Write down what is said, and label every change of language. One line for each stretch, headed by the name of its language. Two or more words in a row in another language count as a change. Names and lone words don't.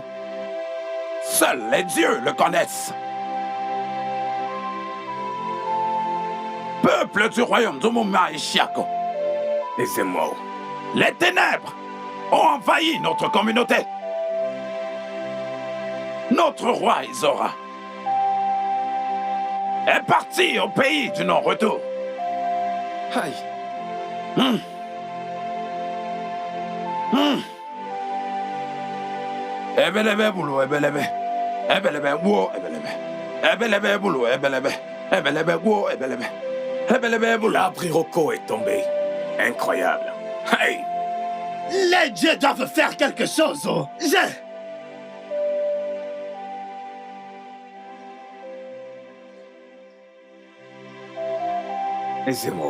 French: Seuls les dieux le connaissent. Peuple du royaume d'Umuma et Chiako, Et c'est moi. les ténèbres ont envahi notre communauté. Notre roi Izora est parti au pays du non-retour. Aïe. Ebelebe boulot, ebelebe. Ebelebe wo, ebelebe. Ebelebe boulot, ebelebe. Ebelebe wo, ebelebe. Ebelebe boulot. L'Abriroko est tombé. Incroyable. Hey! Les dieux doivent faire quelque chose! Oh. Et c'est moi.